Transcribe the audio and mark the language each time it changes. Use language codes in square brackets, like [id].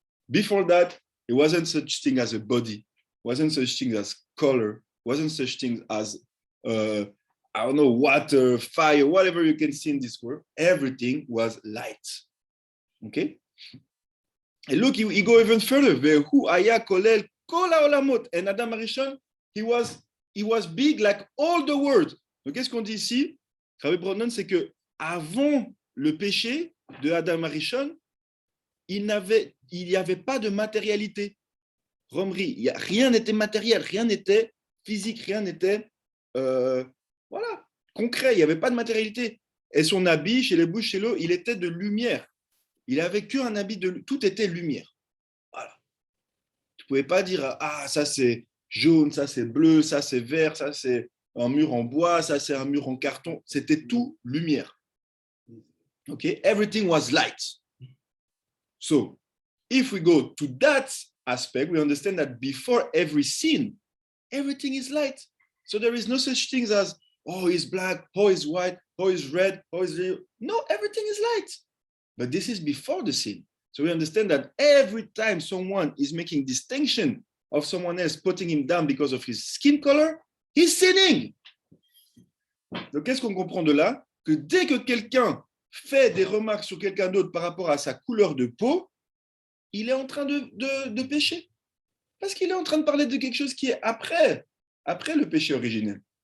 [en] Before that, it wasn't such thing as a body, wasn't such thing as color, wasn't such thing as water, fire, whatever you can see in this world. Everything was light. Okay? And look, he go even further. And Adam Arishon, he was big like all the world. [fr] Donc, qu'est-ce qu'on dit ici? Rabbi Bronon, c'est que avant le péché de Adam Arishon, il n'y avait pas de matérialité. Romerie. Rien n'était matériel, rien n'était physique, rien n'était voilà, concret. Il n'y avait pas de matérialité. Et son habit, chez les bouches, chez l'eau, il était de lumière. Il avait qu'un habit de... Tout était lumière. Voilà. Tu ne pouvais pas dire, ah, ça c'est jaune, ça c'est bleu, ça c'est vert, ça c'est un mur en bois, ça c'est un mur en carton. C'était tout lumière. Okay? [en] Everything was light. So, if we go to that aspect, we understand that before every sin, everything is light. So there is no such thing as, oh, he's black, oh, he's white, oh, he's red, oh, he's... No, everything is light. But this is before the sin. So we understand that every time someone is making distinction of someone else, putting him down because of his skin color, he's sinning. [fr] Donc, qu'est-ce qu'on comprend de là? Que dès que quelqu'un fait des remarques sur quelqu'un d'autre par rapport à sa couleur de peau, il est en train de pécher. Parce qu'il est en train de parler de quelque chose qui est après le péché originel.